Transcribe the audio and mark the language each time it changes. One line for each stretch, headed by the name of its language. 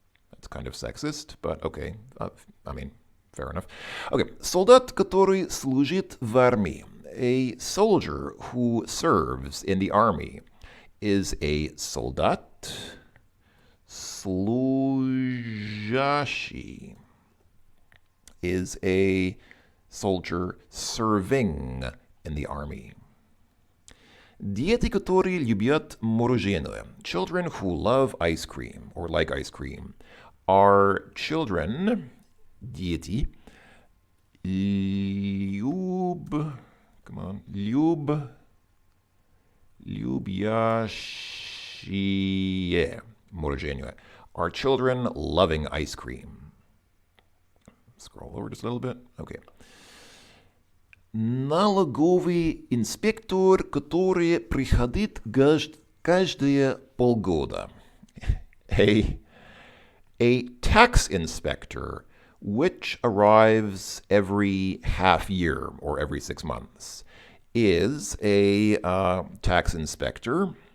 English: That's kind of sexist, but okay. I mean, fair enough. Okay,
Russian: солдат, который служит в армии.
English: A soldier who serves in the army is a
Russian: солдат, служащий
English: is a soldier serving in the army.
Russian: Дети, которые любят мороженое.
English: Children who love ice cream or like ice cream are children,
Russian: дети, любящие мороженое.
English: Are children loving ice cream. Scroll over just a little bit. Okay.
Russian: Налоговый инспектор, который приходит каждые полгода.
English: A tax inspector which arrives every half year or every 6 months is a tax inspector.